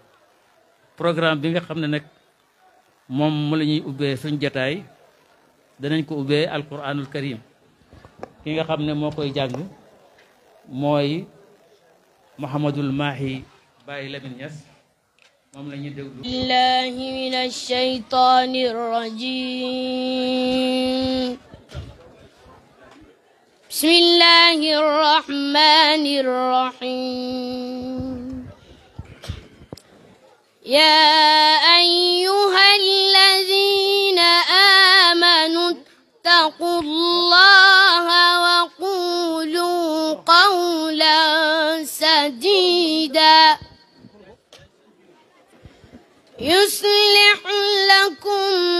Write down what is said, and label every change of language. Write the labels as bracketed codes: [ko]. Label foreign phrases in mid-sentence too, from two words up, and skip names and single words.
[wo] programme bi nga xam ne nag moom mu la ñuy ubbee suñ jotaay danañ ko ubbee [ar] القرآن الكريم. [wo] ki nga xam ne moo koy jàng mooy Mouhamadul Mahi Baye Lamine Niass, moom la ñuy déglu. [ar] بالله من الشيطان الرجيم. بسم الله الرحمن الرحيم. يا أيها الذين آمنوا اتقوا الله وقولوا قولا سديدا يصلح لكم